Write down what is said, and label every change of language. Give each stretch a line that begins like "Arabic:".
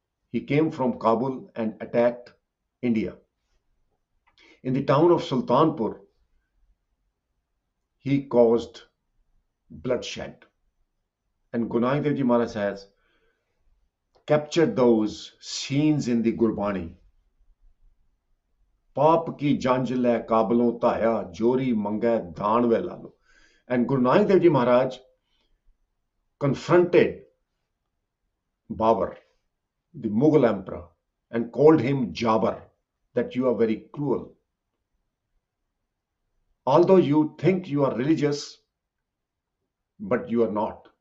English: He came from Kabul and attacked India. In the town of Sultanpur, he caused bloodshed. And Guru Nanak Dev Ji Maharaj has captured those scenes in the Gurbani.
Punjabi: पाप की जंज लै काबलों धाया जोरी मंगै दान वे लालो.
English: And Guru Nanak Dev Ji Maharaj confronted Babur, the Mughal emperor, and called him Jabbar, that you are very cruel. Although you think you are religious, but you are not.